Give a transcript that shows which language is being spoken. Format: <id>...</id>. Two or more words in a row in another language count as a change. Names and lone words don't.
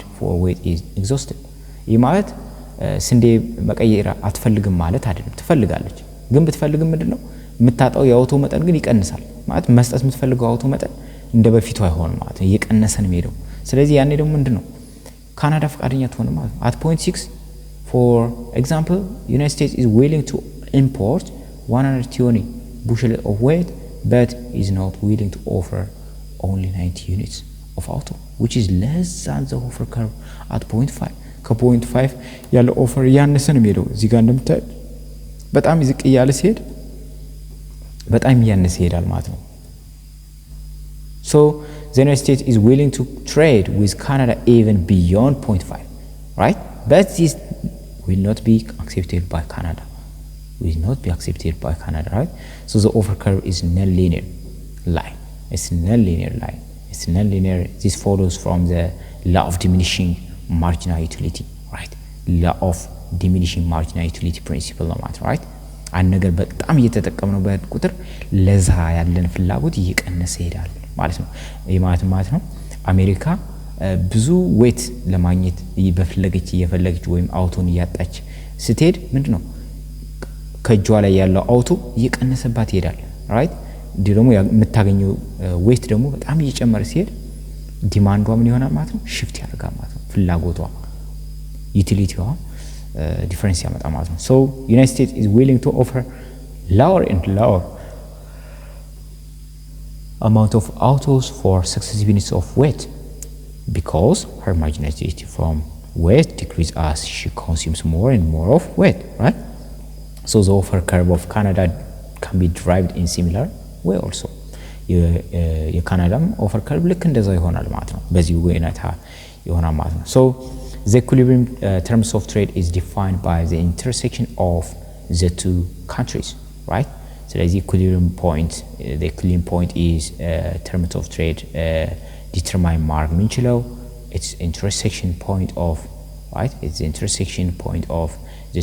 <en>for wheat is exhausted</en> <am>ይህ ማለት ስንዴ መቀየር አትፈልግም ማለት አይደለም ትፈልጋለች ግን ብትፈልግም ምንድነው የምታጣው የአውቶ መጠን ግን ይቀንሳል ማለት መስጠት የምትፈልገው አውቶ መጠን እንደበፊቱ አይሆንም ማለት ነው እየቀነሰ ነው ሄደው ስለዚህ ያኔ ደግሞ ምንድነው ካናዳ ፈቃደኛ ትሆን ማለት</am> <en>at 0.6 for example United States is willing to import 120 bushel of wheat but is not willing to offer only 90 units of auto which is less than the offer curve at 0.5</en> <am>ከ0.5 ያለው ኦፈር ያነሰ ነው የሚሄደው እዚህ ጋር እንደምታይ በጣም ዝቅ ያለ ሲሄድ በጣም ያነሰ ይሄዳል ማለት ነው</am> <en>so the United States is willing to trade with Canada even beyond 0.5 right but this will not be accepted by Canada right so the offer curve is non-linear line it's non-linear this follows from the law of diminishing marginal utility right law of diminishing marginal utility principle</en> <am>ነው ማለት right አንድ ነገር በጣም እየተጠቀምነው በቁጥር ለዛ ያለን ፍላጎት እየቀነሰ ይሄዳል ማለት ነው ይሄ ማለት ነው አሜሪካ ብዙ ዌት ለማግኘት እየፈለገች ወይም አውቶን ያጣች ስትሄድ ምንድነው ከእጇ ላይ ያለው አውቶ እየቀነሰባት ይሄዳል ራይት ደግሞ የምታገኘው ዌት ደግሞ በጣም እየጨመረ ሲሄድ ዲማንዷ ምን ይሆናል ማለት ነው ሽፍት ያደርጋል ማለት ነው ፍላጎቷ ዩቲሊቲዋ ዲፈረንስ ያመጣ ማለት ነው</am> <en>so United States is willing to offer lower and lower amount of autos for successive units of weight because her marginality from weight decreases as she consumes more and more of weight right so the offer curve of Canada can be derived in similar way also</en> <am>የካናዳም ኦፈር ከርቭ ልክ እንደዛው ይሆናል ማለት ነው በዚህ ወይናታ ይሆናል ማለት ነው</am> <en>so the equilibrium terms of trade is defined by the intersection of the two countries right so the equilibrium point is terms of trade determine mark minchilo it's intersection point of right it's the intersection point of the</en>